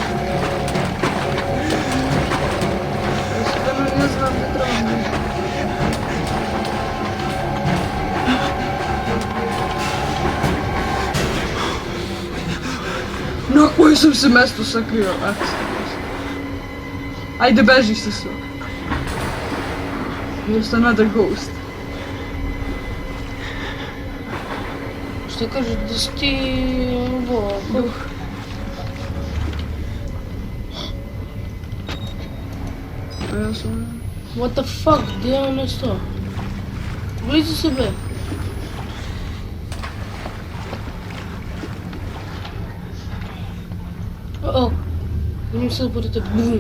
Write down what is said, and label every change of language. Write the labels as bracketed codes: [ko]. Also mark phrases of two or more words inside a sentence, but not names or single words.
[hr] Ja stvarno ne znam da trebam nešto. Na koje sam se mjesto sakrio? Ajde, beži se sve. [en] Just another ghost. [hr] Što kažeš da si ti... Duh. A ja sam... [en] What the fuck, [hr] gdje je ono što? Blizu sebe. Oh, vidim sad pored tebe. Bum.